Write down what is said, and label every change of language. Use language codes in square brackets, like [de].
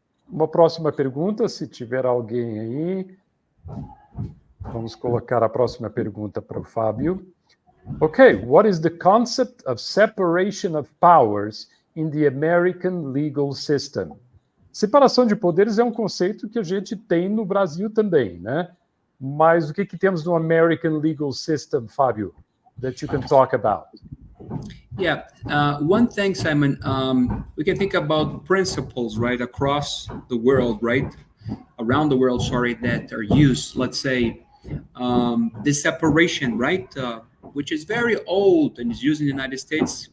[pt] Uma próxima pergunta, se tiver alguém aí. Vamos colocar a próxima pergunta para o Fábio. [en] Okay, what is the concept of separation of powers in the American legal system? [pt] Separação de poderes é um conceito que a gente tem no Brasil também, né? Mas o que temos no [en] American legal system, Fábio, that you can talk about? Yeah, one thing, Simon, we can think about principles, right, across the world, right, around the world, sorry, that are used. Let's say this separation, right, which is very old and is used in the United States.